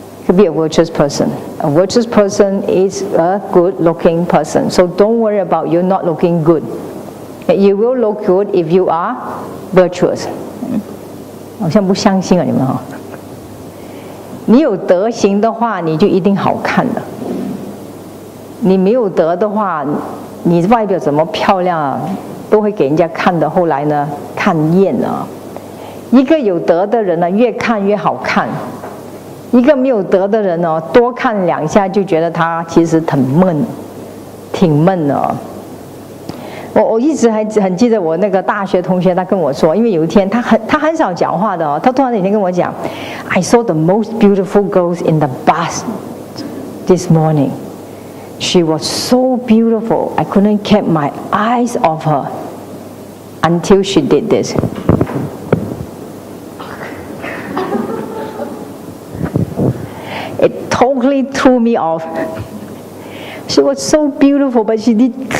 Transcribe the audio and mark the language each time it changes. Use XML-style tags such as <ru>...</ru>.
<en>could be a virtuous person. A virtuous person is a good-looking person. So don't worry about you not looking good. You will look good if you are virtuous.</en> <zh>好像不相信啊，你们哈。你有德行的话，你就一定好看的。你没有德的话，你外表怎么漂亮啊，都会给人家看的。后来呢，看厌了。一个有德的人呢，越看越好看。一个没有德的人呢，多看两下就觉得他其实挺闷的。我一直还很记得我那个大学同学，他跟我说，因为有一天他很少讲话的哦，他突然有一天跟我讲 ，</zh> <en>I saw the most beautiful girls in the bus this morning. She was so beautiful, I couldn't keep my eyes off her until she did this. It totally threw me off. She was so beautiful, but she did.</en>